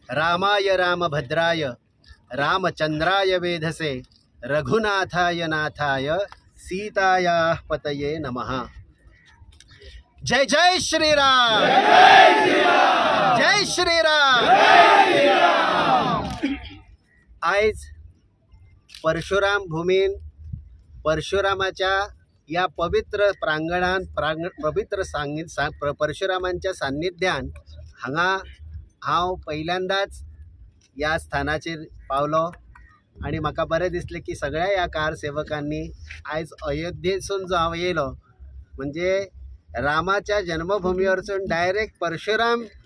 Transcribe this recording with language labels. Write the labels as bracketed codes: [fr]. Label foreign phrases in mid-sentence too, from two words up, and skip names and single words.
[sa] रामाय रामभद्राय रामचंद्राय वेधसे रघुनाथाय नाथाय सीतायाः पतये नमः। जय जय श्रीराम, जय श्रीराम। [kok] आज परशुराम भूमीन परशुरामाच्या या पवित्र पवित्र परशुरामांच्या सान्निध्यान हांगा हांव पहिल्यांदाच या स्थानाचेर पावलो आणि म्हाका बरें दिसलें की सगळ्या या कारसेवकांनी आयज अयोध्येसून जो हांव येयलो म्हणजे रामाच्या जन्मभूमी वरसून डायरेक्ट परशुराम